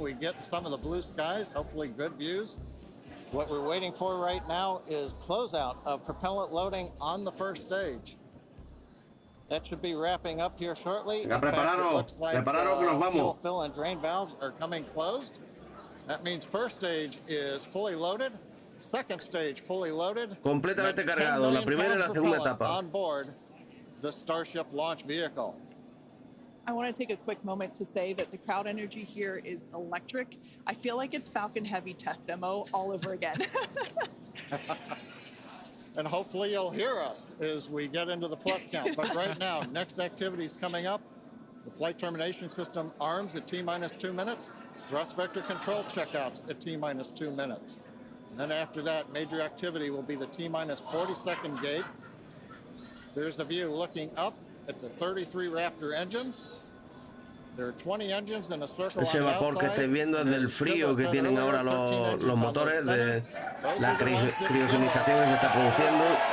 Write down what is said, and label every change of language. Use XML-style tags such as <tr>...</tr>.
<en>We get some of the blue skies, hopefully good views. What we're waiting for right now is closeout of propellant loading on the first stage. That should be wrapping up here shortly. In fact, it looks like fuel fill and drain valves are coming closed. That means first stage is fully loaded. Second stage fully loaded.</en> <es>Completamente cargado, la primera y la segunda etapa.</es> <en>On board the Starship launch vehicle. I want to take a quick moment to say that the crowd energy here is electric. I feel like it's Falcon Heavy test demo all over again. And hopefully you'll hear us as we get into the plus count. But right now, next activity is coming up. The flight termination system arms at T-minus 2 minutes. Thrust vector control checkouts at T-minus 2 minutes. And then after that, major activity will be the T-minus 40-second gate. There's a view looking up at the 33 Raptor engines. There are 20 engines in a circle.</en> <es>Ese vapor que estáis viendo es del frío que tienen ahora los motores, de la criogenización que se está produciendo.</es>